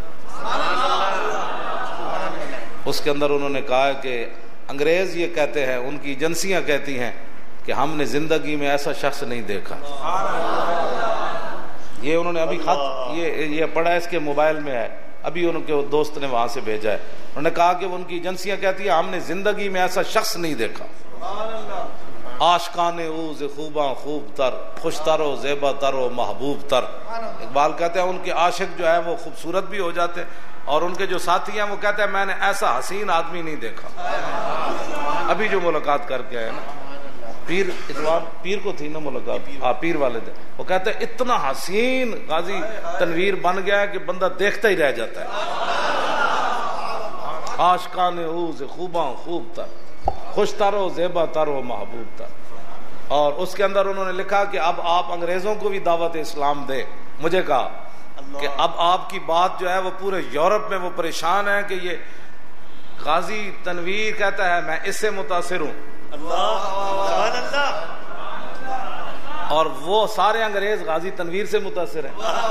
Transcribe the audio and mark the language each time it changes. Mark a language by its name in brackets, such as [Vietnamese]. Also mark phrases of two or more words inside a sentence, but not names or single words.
[Urdu] اس کے اندر انہوں نے کہا ہے کہ انگریز یہ کہتے ہیں, ان کی ایجنسیاں کہتی ہیں کہ ہم نے زندگی میں ایسا شخص نہیں دیکھا. یہ انہوں نے ابھی خط یہ پڑھا ہے, اس کے موبائل میں ہے, ابھی ان کے دوست نے وہاں سے بھیجا ہے. انہوں نے کہا کہ ان کی ایجنسیاں کہتی ہیں ہم نے زندگی میں ایسا شخص نہیں دیکھا. [Persian] عاشقان اوز خوباں خوب تر, خوش تر و زیبا تر و محبوب تر. [Urdu] اقبال کہتے ہیں ان کے عاشق جو ہے وہ خوبصورت بھی ہو جاتے ہیں, اور ان کے جو ساتھی ہیں وہ کہتے ہیں میں نے ایسا حسین آدمی نہیں دیکھا. ابھی جو ملاقات کر کے آئے نا, پیر اتوار پیر کو تھی نا ملاقات, پیر والے تھے, وہ کہتے ہیں اتنا حسین غازی تنویر بن گیا ہے کہ بندہ دیکھتا ہی رہ جاتا ہے. [Persian] عاشقان اوز خوباں خوب تر, خوش تر و زیبا تر و محبوب تر. [Urdu] اور اس کے اندر انہوں نے لکھا کہ اب آپ انگریزوں کو بھی دعوت اسلام دیں. مجھے کہا کہ اب آپ کی بات جو ہے وہ پورے یورپ میں وہ پریشان ہے کہ یہ غازی تنویر کہتا ہے میں اس سے متاثر ہوں, اور وہ سارے انگریز غازی تنویر سے متاثر ہیں.